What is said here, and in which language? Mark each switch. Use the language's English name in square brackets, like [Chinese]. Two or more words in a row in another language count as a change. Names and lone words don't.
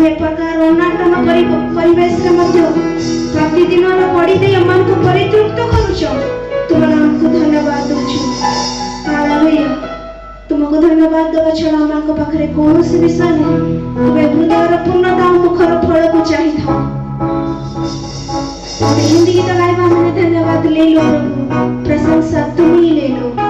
[Odia] ଏ ପ୍ରକାର ଅନାଟନ ପରିବେଶରେ ମଧ୍ୟ ପ୍ରତିଦିନର ବଢ଼ି ଦେଇ ଆମମାନଙ୍କୁ ପରିତୃପ୍ତ କରୁଛ, ତୁମ ନାମକୁ ଧନ୍ୟବାଦ ଦେଉଛୁ। ହାଲେଲୁୟା ତୁମକୁ ଧନ୍ୟବାଦ ଦେବା ଛଡ଼ା ଆମମାନଙ୍କ ପାଖରେ କୌଣସି ବିଷୟ ନାହିଁ। ତୁମେ ହୃଦୟର ପୂର୍ଣ୍ଣତା ଓ ମୁଖର ଫଳକୁ ଚାହିଁଥାଅ। ହିନ୍ଦୀ ଗୀତ ଗାଇବା [Hindi] मैंने धन्यवाद ले लो प्रभु, प्रशंसा तुम ही ले लो।